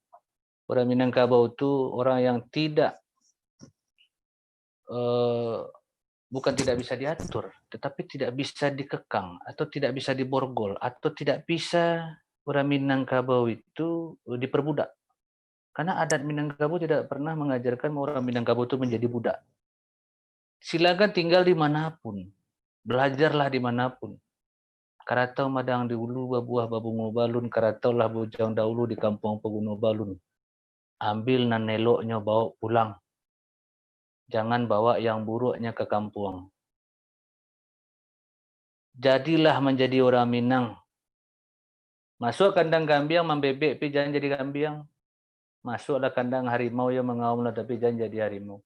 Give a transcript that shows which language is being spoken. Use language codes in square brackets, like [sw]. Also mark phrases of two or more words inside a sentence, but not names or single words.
[id] Orang Minangkabau itu orang yang tidak, bukan tidak bisa diatur, tetapi tidak bisa dikekang, atau tidak bisa diborgol, atau tidak bisa orang Minangkabau itu diperbudak. Karena adat Minangkabau tidak pernah mengajarkan orang Minangkabau itu menjadi budak. Silakan tinggal dimanapun. Belajarlah dimanapun. [min] Karatau madang di ulu babuah babungo balun, karatau lah bujang dahulu di kampung peguno balun. [id] Ambil nan eloknya bawa pulang. Jangan bawa yang buruknya ke kampung. Jadilah menjadi orang Minang. Masuk kandang kambing membebek tapi jangan jadi kambing. Masuklah kandang harimau yang mengaumlah tapi jangan jadi harimau.